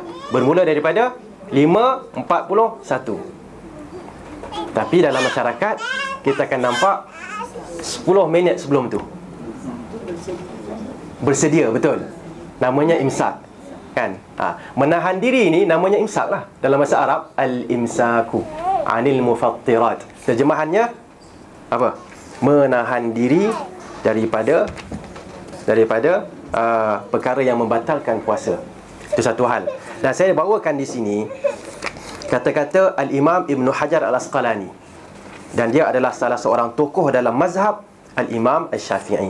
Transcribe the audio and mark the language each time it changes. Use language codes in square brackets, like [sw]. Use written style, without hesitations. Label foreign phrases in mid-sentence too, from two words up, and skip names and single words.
[ms] Bermula daripada 5.41. Tapi dalam masyarakat kita akan nampak 10 minit sebelum tu bersedia, betul. Namanya imsak, kan? Menahan diri ni namanya imsak lah. Dalam bahasa Arab, [ar] الإمساك عن المفطرات. [ms] Terjemahannya apa? Menahan diri daripada perkara yang membatalkan puasa. Itu satu hal. Dan saya bawakan di sini kata-kata Al-Imam Ibn Hajar Al-Asqalani, dan dia adalah salah seorang tokoh dalam mazhab Al-Imam Al-Syafi'i.